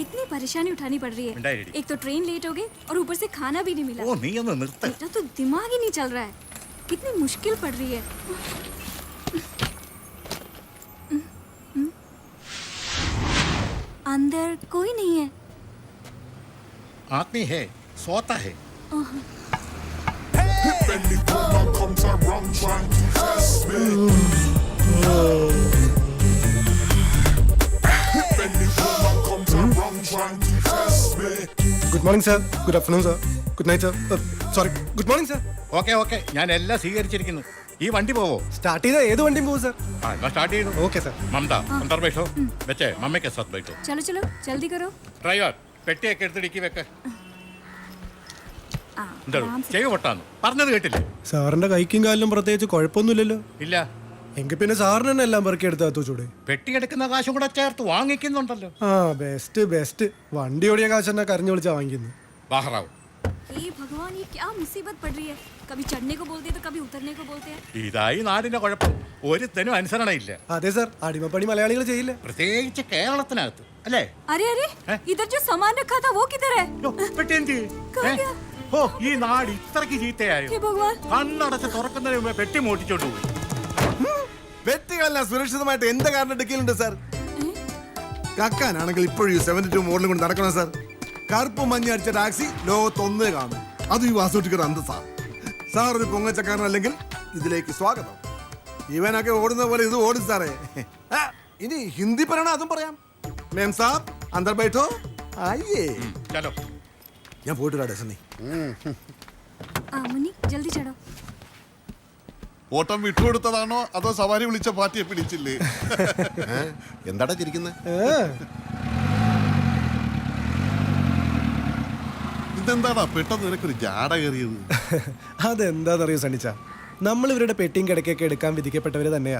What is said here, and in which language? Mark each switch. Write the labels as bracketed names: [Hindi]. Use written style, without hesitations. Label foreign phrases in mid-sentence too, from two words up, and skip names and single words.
[Hindi] कितनी परेशानी उठानी पड़ रही है। एक तो ट्रेन लेट हो गई और ऊपर से खाना भी नहीं मिला। मेरा तो दिमाग ही नहीं चल रहा है, कितनी मुश्किल पड़ रही है। अंदर कोई नहीं है। आदमी है, सोता है। [English] Good morning sir, good afternoon sir, good night sir, sorry good morning sir. okay okay, [Malayalam] ഞാൻ എല്ലാം സ്വീകരിച്ചിരിക്കുന്നു. ഈ വണ്ടി പോവോ? സ്റ്റാർട്ട് ചെയ്താൽ ഏത് വണ്ടിയും പോകും സർ. [Hindi] स्टार्ट ही [English] Okay sir. [Hindi] ममता अंदर बैठो. बच्चे मम्मी के साथ बैठो. चलो चलो जल्दी करो. [Malayalam] ड्राइवर പെട്ടിയൊക്കെ എടുത്ത് ഡിക്കി വെക്ക. ചെവി പൊട്ടാന്ന് പറഞ്ഞത് കേട്ടില്ലേ? സാറിന്റെ കൈക്കും കാലിലും പ്രത്യേകിച്ച് കുഴപ്പമൊന്നുമില്ലല്ലോ. ഇല്ല. എങ്കിൽ പിന്നെ സാറിന് തന്നെ എല്ലാം പെറുക്കി എടുത്താ ചൂടെ. പെട്ടി എടുക്കുന്ന കാശും കൂടെ ചേർത്ത് വാങ്ങിക്കുന്നുണ്ടല്ലോ. ആ [English] best best. [Malayalam] വണ്ടി ഓടിയ കാശ് തന്നെ കരഞ്ഞു വിളിച്ചാ വാങ്ങിക്കുന്നു. [Hindi] ബാഹറാവ്. हे भगवान, ये क्या मुसीबत पड़ रही है। कभी चढ़ने को बोलते हैं तो कभी उतरने को बोलते हैं. [Malayalam] ഇതായി നാടിന്റെ കുഴപ്പം. ഒരുത്തനും അനുസരണയില്ല. അതെ സാർ, അടിമപ്പണി മലയാളികൾ ചെയ്യില്ല, പ്രത്യേകിച്ച് കേരളത്തിനകത്ത് അല്ലേ? [Hindi] अरे अरे, इधर जो सामान रखा था वो किधर है? [Malayalam] പെട്ടി എന്തി? ഓ, ഈ നാട് ഇത്രക്ക് ചീത്തയായോ? [Hindi] हे भगवान, [Malayalam] കണ്ണടച്ച് തുറക്കുന്നതിന് മുമ്പേ പെട്ടി മോട്ടിച്ചോണ്ട് പോയി. പെട്ടികളെല്ലാം സുരക്ഷിതമായിട്ട് എന്റെ കാറിന്റെ ഡിക്കിയിലുണ്ട് സാർ. കക്കാനാണെങ്കിൽ ഇപ്പോഴും 72 മോഡലും കൊണ്ട് നടക്കണം സാർ. കറുപ്പ് മഞ്ഞ അടിച്ച ടാക്സി ലോകത്തൊന്നേ കാണും. അത് ഈ വാസൂട്ടിക്കർ അന്തസാ. സാർ ഒരു പൊങ്ങച്ചക്കാരനല്ലെങ്കിൽ ഇതിലേക്ക് സ്വാഗതം. ഇവനൊക്കെ ഓടുന്ന പോലെ ഇത് ഓടും സാറേ. ഇനി ഹിന്ദി പറയണ അതും പറയാം. [Hindi] मेम साब अंदर बैठो. आइए ചലോ. [Malayalam] ഞാൻ പോയിട്ട് വരാം സണ്ണി. [Hindi] मुन्नी जल्दी चढ़ो. [Malayalam] ഓട്ടം വിട്ടുകൊടുത്തതാണോ അതോ സവാരി വിളിച്ച പാർട്ടിയെ പിടിച്ചില്ലേ? എന്താടാ ചിരിക്കുന്നത്? ഇതെന്താടാ പെട്ടെന്ന് നിനക്കൊരു ജാട കയറിയത്? അതെന്താണെന്നറിയോ സണ്ണിച്ച, നമ്മൾ ഇവരുടെ പെട്ടിയും കിടക്കൊക്കെ എടുക്കാൻ വിധിക്കപ്പെട്ടവര് തന്നെയാ.